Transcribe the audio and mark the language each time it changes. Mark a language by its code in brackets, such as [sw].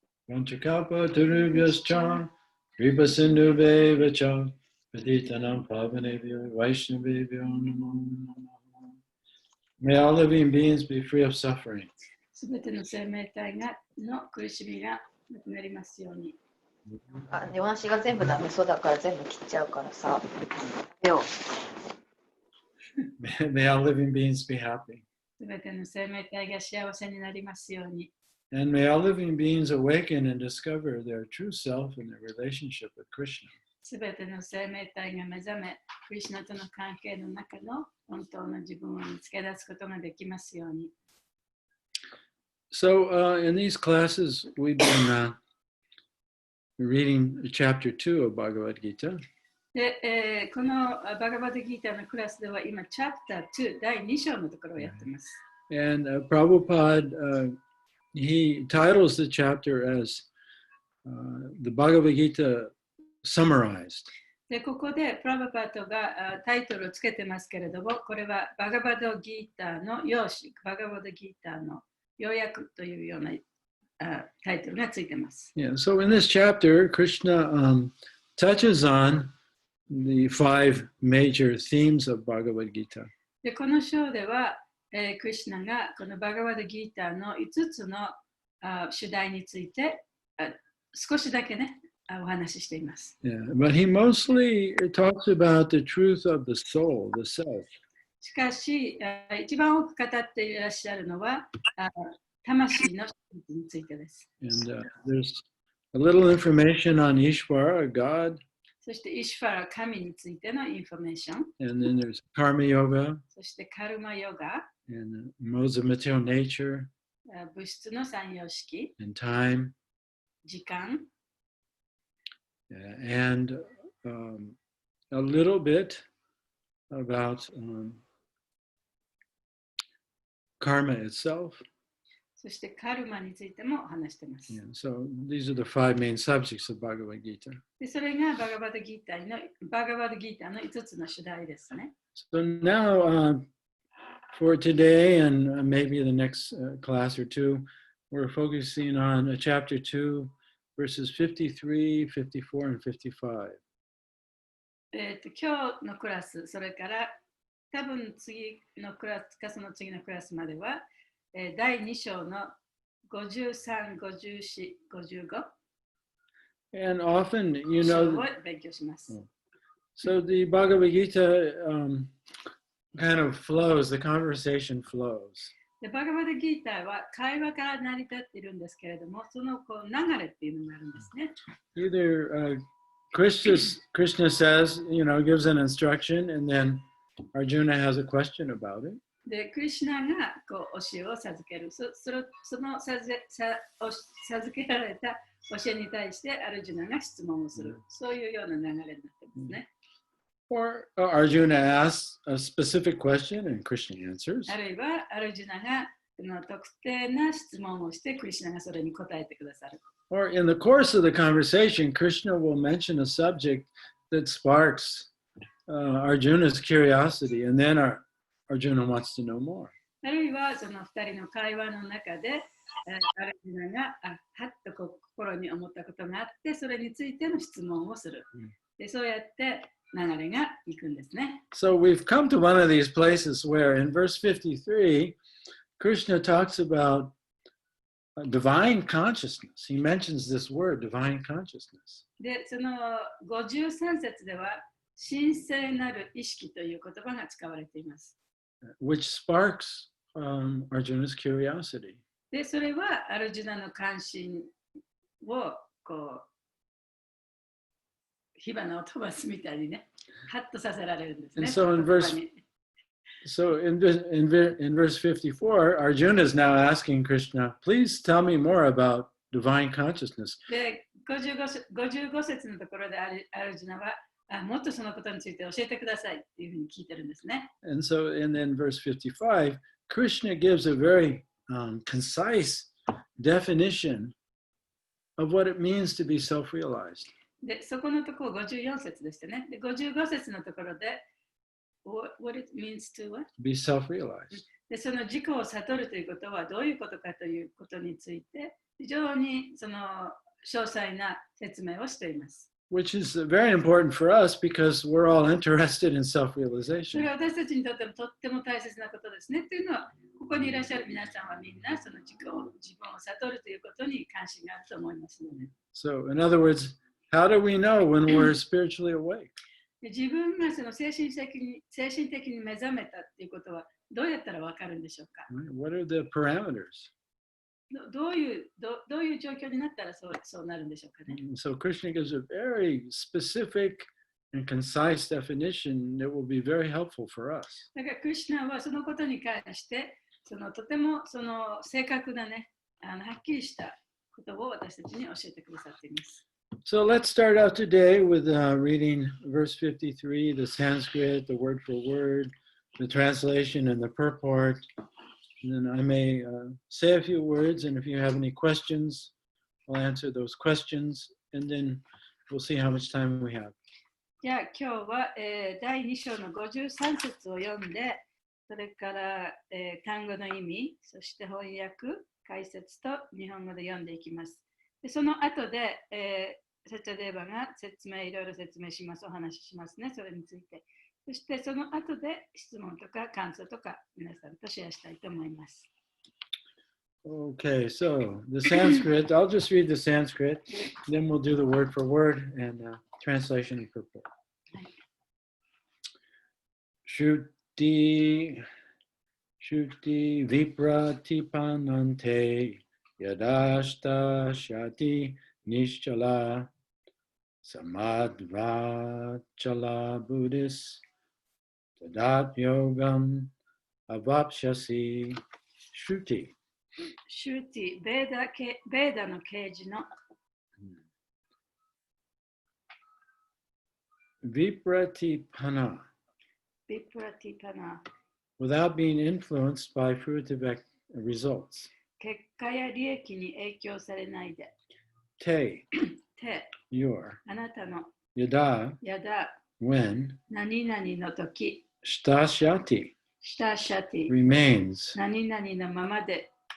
[sa] Hare Vanchakalpa Tarubhyascha Kripa Sindhu Bevacha Patitanam Pavanebhyo Vaishnavebhyo Namo Namo [en] May all living beings be free of suffering. [ja] すべての生命体の苦しみがなくなりますように。お話が全部ダメそうだから全部切っちゃうからさ。 [en] May all living beings be happy. [ja] すべての生命体が幸せになりますように。 [en] And may all living beings awaken and discover their true self and their relationship with Krishna. [ja] すべての生命体が目覚め、クリシュナとの関係の中の本当の自分を見つけ出すことができますように。 [en] So, in these classes, we've been reading chapter 2 of Bhagavad Gita. [ja] で、このバガバダギーターのクラスでは今、チャプター2、第2章のところをやっています。 [en] And Prabhupada, he titles the chapter as the Bhagavad Gita summarized. [ja] でここでプラバパートがタイトルをつけてますけれども、これはバガバドギーターの要旨、バガバドギーターの要約というようなタイトルがついてます。 [en] Yeah, so in this chapter, Krishna touches on the 5 major themes of Bhagavad Gita. [ja] でこの章では、クリシュナがこのバガバドギーターの5つの主題について少しだけね、お話ししています。 [en] Yeah, but he mostly talks about the truth of the soul, the self. [ja] しかし、一番多く語っていらっしゃるのは、魂の真実についてです。 [en] And there's a little information on Ishvara, God. [ja] そして、イシュファラ、神についてのインフォメーション。 [en] And then there's Karma Yoga. [ja] そして、カルマヨガ。 [en] And modes of material nature. [ja] 物質の三様式。 [en] And time. [ja] 時間。 [en] And a little bit about karma itself. [ja] そしてカルマについても話しています。 [en] Yeah, so these are the 5 main subjects of Bhagavad Gita. [ja] でそれがバガバドギーターの5つの主題ですね。 [en] So now for today and maybe the next class or two, we're focusing on chapter 2. Verses 53, 54, and 55. [ja] 今日のクラス、それから多分次のクラスかその次のクラスまでは、第2章の53、54、55 [en] And often, you know, [ja] を勉強します。 [en] so the Bhagavad Gita kind of flows, the conversation flows. [ja] でバガバダギーターは会話から成り立っているんですけれども、そのこう流れっていうのがあるんですね。 [en] Either Krishna says, gives an instruction, and then Arjuna has a question about it. [ja] で、クリシュナがこう教えを授ける。その授けられた教えに対してアルジュナが質問をする。そういうような流れになってますね。 [en] Or Arjuna asks a specific question and Krishna answers. [ja] あるいはアルジュナが特定な質問をしてクリシュナがそれに答えてくださる。 [en] Or in the course of the conversation, Krishna will mention a subject that sparks Arjuna's curiosity, and then Arjuna wants to know more. [ja] あるいはその2人の会話の中で、アルジュナがはっと心に思ったことがあって、それについての質問をする。でそうやって流れがいくんですね。 [en] So we've come to one of these places where in verse 53, Krishna talks about divine consciousness. He mentions this word, divine consciousness. [ja] で、その53節では、神聖なる意識という言葉が使われています。 [en] Which sparks Arjuna's curiosity. [ja] で、それはアルジュナの関心をこう火花を飛ばすみたいにね、ハッとさせられるんですね。 [en] So in verse 54, Arjuna is now asking Krishna, please tell me more about divine consciousness. [ja] で、55節のところでアルジュナはもっとそのことについて教えてくださいっていうふうに聞いてるんですね。 [en] And then verse 55, Krishna gives a very concise definition of what it means to be self-realized. [ja] で、そこのところ54節でしたね。で、55節のところで、 [en] what it means to what? Be self-realized. [ja] で、その自己を悟るということはどういうことかということについて、非常にその詳細な説明をしています。 [en] Which is very important for us because we're all interested in [ja] それ [en] self-realization. [ja] は私たちにとってもとっても大切なことですね。というのは、ここにいらっしゃる皆さんはみんなその自分を悟るということに関心があると思いますので。 [en] So in other words, how do we know when we're spiritually awake? [ja] で自分がその精神的に目覚めたっていうことはどうやったらわかるんでしょうか。 [en] What are the parameters? [ja] どういう状況になったらそうなるんでしょうかね。 [en] So Krishna gives a very specific and concise definition that will be very helpful for us. [ja] だからクリシュナはそのことに関してとても正確なね、はっきりしたことを私たちに教えてくださっています。 [en] So let's start out today with reading verse 53, the Sanskrit, the word for word, the translation, and the purport. And then I may say a few words, and if you have any questions, I'll answer those questions, and then we'll see how much time we have. [ja] じゃあ今日は、第2章の53節を読んで、それから、単語の意味、そして翻訳、解説と日本語で読んでいきます。でその後で、セチャデーバがいろいろ説明します、お話ししますね、それについて。そしてその後で質問とか感想とか皆さんとシェアしたいと思います。 [en] Okay, so the Sanskrit, I'll just read the Sanskrit, then we'll do the word for word and translation and purport. [sa] Shruti vipratipanante yadashta shati nishchala samadvachala buddhis tadat yogam avapshasi shruti. [ja] シューティ、ベーダの啓示の [sa] Vipratipana, [ja] ビプラティパナ、 [en] without being influenced by fruitive results. [ja] 結果や利益に影響されないで。 [sa] Te, [ja] て、 [en] your, [ja] あなたの [sa] yada, [ja] やだ、 [en] when, [ja] 何々の時、 [sa] stashyati, [ja] したシャティ、 [en] remains, [ja] 何々のままで、